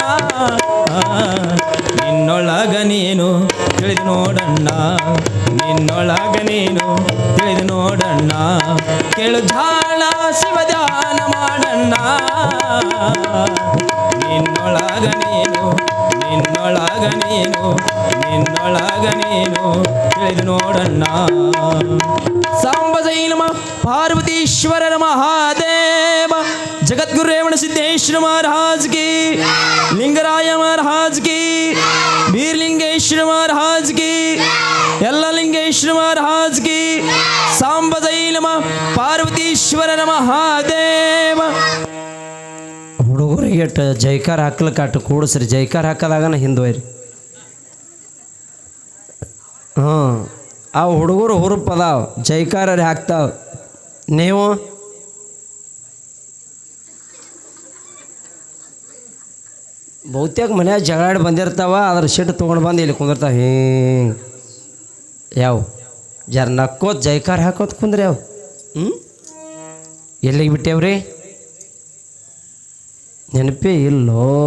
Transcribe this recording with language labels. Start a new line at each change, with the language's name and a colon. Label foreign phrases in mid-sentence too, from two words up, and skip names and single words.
Kannada: ನಿನ್ನೊಳಗ ನೀನು ತಿಳಿದು ನೋಡಣ್ಣ ನಿನ್ನೊಳಗ ನೀನು ತಿಳಿದು ನೋಡಣ್ಣ ಕೇಳು ಜಾಣ ಶಿವದಾನ ಮಾಡಣ್ಣ ನಿನ್ನೊಳಗ ನೀನು ನಿನ್ನೊಳಗ ನೀನು ನಿನ್ನೊಳಗ ನೀನು ತಿಳಿದು ನೋಡಣ್ಣ ಸಾಂಬ ಜೈನಮ ಪಾರ್ವತೀಶ್ವರರ ಮಹಾದೇವ
Hindi: जगतगुरु रेवण सिद्धेश्वर महाराज की लिंगराय महाराज की वीरलिंगेश्वर महाराज की यल्ललिंगेश्वर महाराज की सांब जय नमः पार्वतीश्वर महादेव
Kannada: ಹುಡುಗರಿಗೆ ಜೈಕಾರ ಹಾಕ್ಲಿಕ್ಕೆ ಅಟ್ಟು ಕೂಡಿಸ್ರಿ ಜೈಕಾರ ಹಾಕೋದಾಗನ ಹಿಂದುವೈರಿ ಆ ಹುಡುಗರು ಹುರುಪದಾವ ಜೈಕಾರರಿ ಹಾಕ್ತಾವ ನೀವು ಬಹುತೇಕ ಮನ್ಯಾಗ ಜಗಳಾಡಿ ಬಂದಿರ್ತಾವ ಅದ್ರ ಸಿಟ್ಟು ತೊಗೊಂಡು ಬಂದು ಇಲ್ಲಿ ಕುಂದಿರ್ತಾವ ಹಿಂಗೆ ಯಾವ ಜರ ನಕ್ಕೋತ್ ಜೈಕಾರ ಹಾಕೋತ್ ಕುಂದ್ರಿ ಯಾವ ಎಲ್ಲಿಗೆ ಬಿಟ್ಟೇವ್ರಿ ನೆನಪೇ ಇಲ್ಲೋ